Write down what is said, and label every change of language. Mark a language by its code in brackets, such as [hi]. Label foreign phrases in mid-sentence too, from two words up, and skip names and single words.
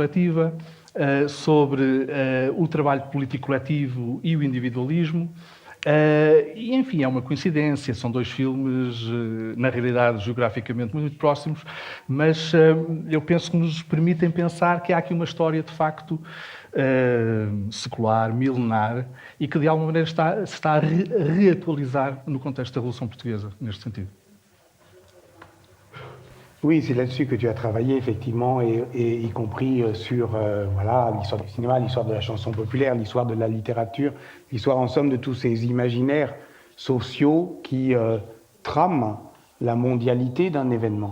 [pt] coletiva, sobre o trabalho político coletivo e o individualismo, E, enfim, é uma coincidência, são dois filmes, na realidade, geograficamente muito próximos, mas eu penso que nos permitem pensar que há aqui uma história, de facto, secular, milenar, e que, de alguma maneira, se está a reatualizar no contexto da Revolução Portuguesa, neste sentido. [fr] Oui, c'est là-dessus que tu as travaillé, effectivement, et y compris sur voilà, l'histoire du cinéma, l'histoire de la chanson populaire, l'histoire de la littérature, l'histoire, en somme, de tous ces imaginaires sociaux qui trament la mondialité d'un événement.